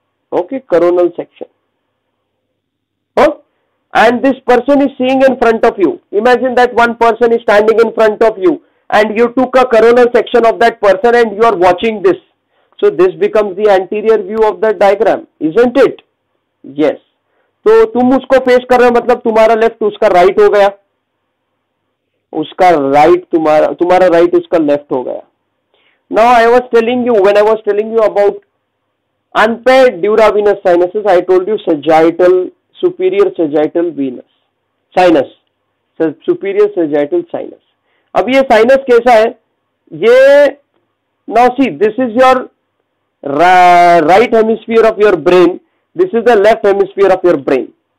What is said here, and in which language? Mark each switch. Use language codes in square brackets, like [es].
[en] Okay, coronal section. Oh, and this person is seeing in front of you. Imagine that one person is standing in front of you and you took a coronal section of that person and you are watching this. So this becomes the anterior view of the diagram, isn't it? Yes. [hi] तो तुम उसको face कर रहे हो मतलब तुम्हारा left उसका right हो गया, उसका राइट तुम्हारा राइट उसका लेफ्ट हो गया. [en] Now I was telling you, when I was telling you about unpaired duravenous sinuses, I told you sagittal, superior sagittal venous sinus, superior sagittal sinus. [hi] अब ये साइनस कैसा है? ये [en] now see, this is your right hemisphere of your brain, this is the left hemisphere of your brain.